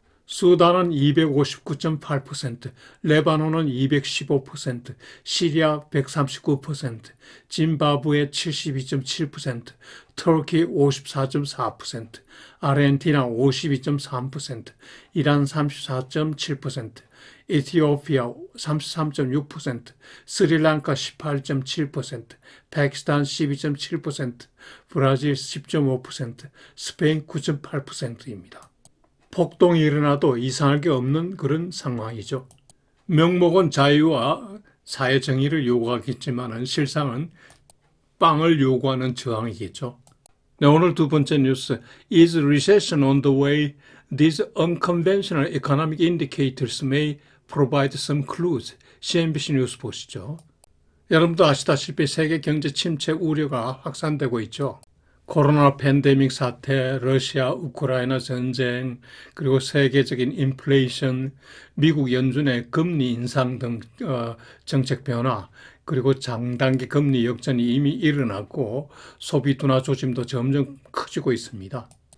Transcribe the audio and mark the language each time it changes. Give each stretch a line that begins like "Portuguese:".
Korean: 수단은 259.8%, 레바논은 215%, 시리아 139%, 짐바브웨 72.7%, 터키 54.4%, 아르헨티나 52.3%, 이란 34.7%, 에티오피아 33.6%, 스리랑카 18.7%, 파키스탄 12.7%, 브라질 10.5%, 스페인 9.8%입니다. 폭동이 일어나도 이상할 게 없는 그런 상황이죠. 명목은 자유와 사회 정의를 요구하겠지만 실상은 빵을 요구하는 저항이겠죠. 네, 오늘 두 번째 뉴스.
English: Is recession on the way? These unconventional economic indicators may provide some clues.
Korean: CNBC 뉴스 보시죠. 여러분도 아시다시피 세계 경제 침체 우려가 확산되고 있죠. 코로나 팬데믹 사태, 러시아, 우크라이나 전쟁, 그리고 세계적인 인플레이션, 미국 연준의 금리 인상 등 정책 변화, 그리고 장단기 금리 역전이 이미 일어났고 소비 둔화 조짐도 점점 커지고 있습니다.